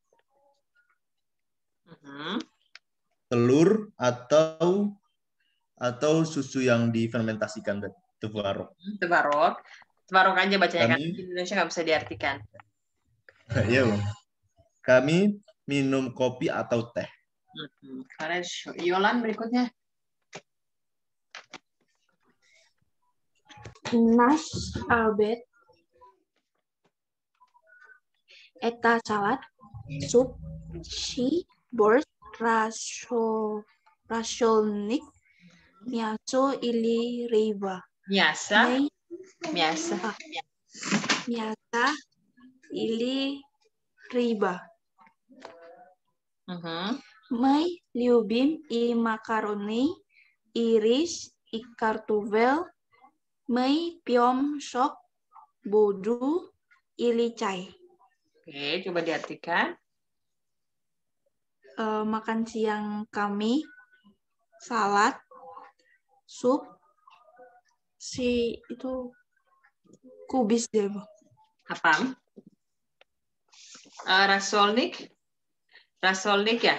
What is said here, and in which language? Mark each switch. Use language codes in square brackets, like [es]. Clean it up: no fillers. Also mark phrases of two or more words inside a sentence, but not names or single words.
[id] Telur atau susu yang difermentasikan, tvarog. Tvarog aja bacanya, kan di Indonesia nggak bisa diartikan. Iya, kami minum kopi atau teh. Yolan berikutnya. [ru] Nаш обед. Это салат, суп, щи, борщ, рассольник, мясо или рыба. Мясо или рыба. Мы любим и макароны, и рис, и картофель. Мы пьем сок, воду или чай. [id] Oke, coba diartikan. Makan siang kami salad, sup, itu kubis deh, Bu. Apa? Rasolnik ya.